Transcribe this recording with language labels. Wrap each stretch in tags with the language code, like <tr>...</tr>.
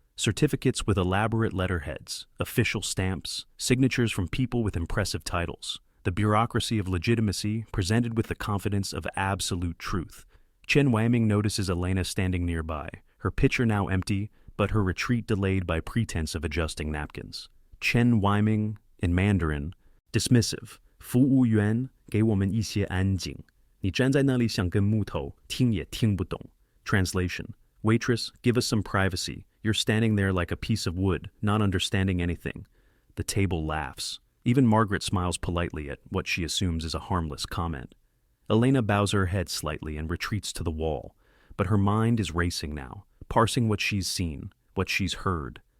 <en>Certificates with elaborate letterheads, official stamps, signatures from people with impressive titles. The bureaucracy of legitimacy presented with the confidence of absolute truth. Chen Waming notices Elena standing nearby, her pitcher now empty, but her retreat delayed by pretense of adjusting napkins. Chen Waming, in Mandarin, dismissive.</en> <zh>服务员给我们一些安静。你站在那里像根木头，听也听不懂。</zh> <en>Translation: Waitress, give us some privacy. You're standing there like a piece of wood, not understanding anything. The table laughs. Even Margaret smiles politely at what she assumes is a harmless comment. Elena bows her head slightly and retreats to the wall, but her mind is racing now, parsing what she's seen, what she's heard.</en>